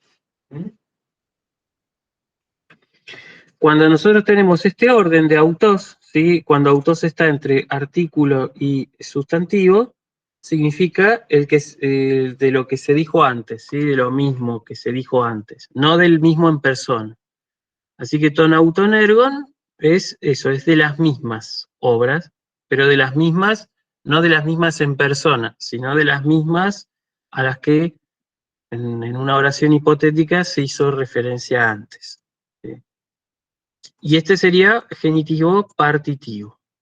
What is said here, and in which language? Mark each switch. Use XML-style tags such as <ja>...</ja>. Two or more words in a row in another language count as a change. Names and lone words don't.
<es>Cuando nosotros tenemos este orden de autos, ¿sí? Cuando autos está entre artículo y sustantivo, significa de lo que se dijo antes, ¿sí? De lo mismo que se dijo antes, no del mismo en persona. Así que</es> <el>τῶν, αὐτῶν, ἔργων</el> <es>es eso, es de las mismas obras, pero de las mismas, no de las mismas en persona, sino de las mismas a las que en una oración hipotética se hizo referencia antes. ¿Sí? Y este sería genitivo partitivo.</es>